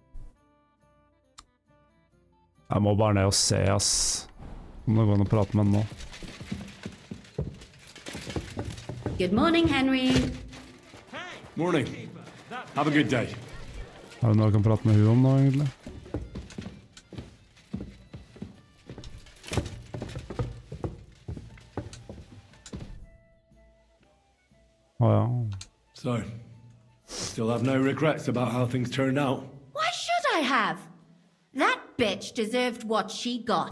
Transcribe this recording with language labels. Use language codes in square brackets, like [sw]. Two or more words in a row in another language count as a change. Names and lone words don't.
[no] Jeg må bare ned og se, ass. Om det går an å prate med han nå. [en] Good morning, Henry. Morning. Have a good day. [no] Er det noe jeg kan prate med hun om nå, egentlig? [en] So, still have no regrets about how things turned out? Why should I have? That bitch deserved what she got.